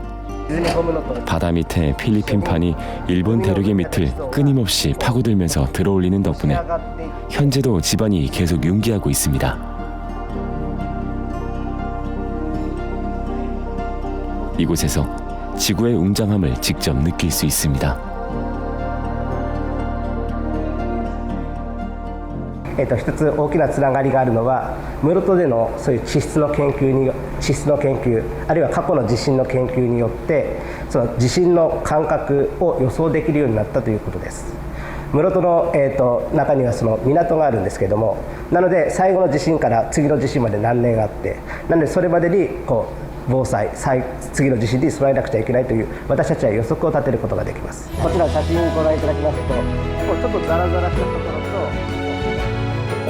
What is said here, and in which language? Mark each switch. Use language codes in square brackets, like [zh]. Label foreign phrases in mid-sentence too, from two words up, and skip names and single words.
[ko] 바다 밑에 필리핀판이 일본 대륙의 밑을 끊임없이 파고들면서 들어올리는 덕분에 현재도 지반이 계속 융기하고 있습니다. 이곳에서 지구의 웅장함을 직접 느낄 수 있습니다. [ja] 一つ大きなつながりがあるのは室戸でのそういう地質の研究あるいは過去の地震の研究によってその地震の間隔を予想できるようになったということです。室戸の、中にはその港があるんですけれども、なので最後の地震から次の地震まで何年あって、なのでそれまでに防災次の地震に備えなくちゃいけないという私たちは予測を立てることができます。こちら写真ご覧いただきますとちょっとザラザラしたところと